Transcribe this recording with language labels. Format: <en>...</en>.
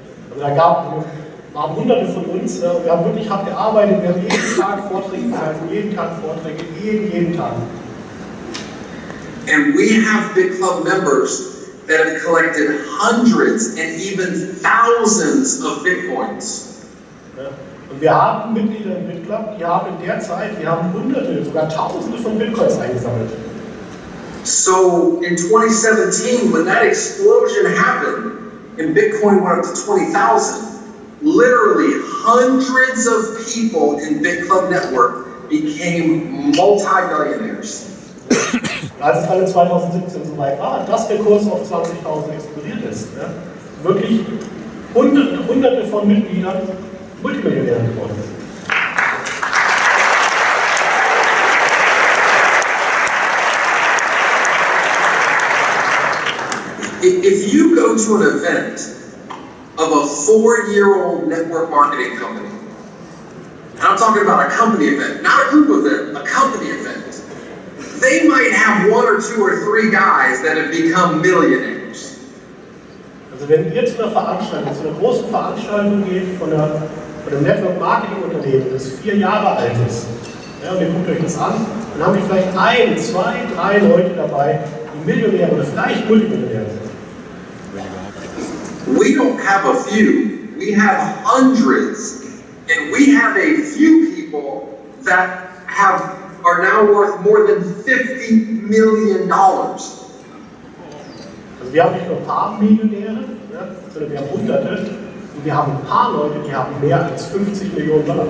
<de>Also da waren Hunderte von uns, und wir haben wirklich hart gearbeitet, wir haben jeden Tag Vorträge gehalten, jeden Tag Vorträge, jeden Tag.</de> <en>And we have Bitclub members that have collected hundreds and even thousands of Bitcoins.</en> <de>Ja. Und wir haben Mitglieder im Bitclub, die haben in der Zeit, die haben Hunderte, sogar Tausende von Bitcoins eingesammelt.</de> <en>So in 2017, when that explosion happened and Bitcoin went up to 20,000, literally hundreds of people in Bitclub Network became multi-millionaires.</en> <de>Als es alle 2017 so weit war, dass der Kurs auf 20.000 explodiert ist, ja, wirklich Hunderte von Mitgliedern Multimillionäre geworden sind.</de> <en>If you go to an event of a 4-year-old network marketing company, and I'm talking about a company event, not a group event, a company event, they might have 1 or 2 or 3 guys that have become millionaires.</en> <de>Also wenn ihr zu einer Veranstaltung, zu einer großen Veranstaltung geht von einem Network-Marketing-Unternehmen, das 4 Jahre alt ist, ja, und ihr guckt euch das an, dann haben wir vielleicht 1, 2, 3 Leute dabei, die Millionäre oder vielleicht Multimillionäre sind.</de> <en>We don't have a few, we have hundreds, and we have a few people that are now worth more than $50 million.</en> <de>Also wir haben nicht nur ein paar Millionäre, ja, sondern wir haben Hunderte, und wir haben ein paar Leute, die haben mehr als $50 Millionen.</de>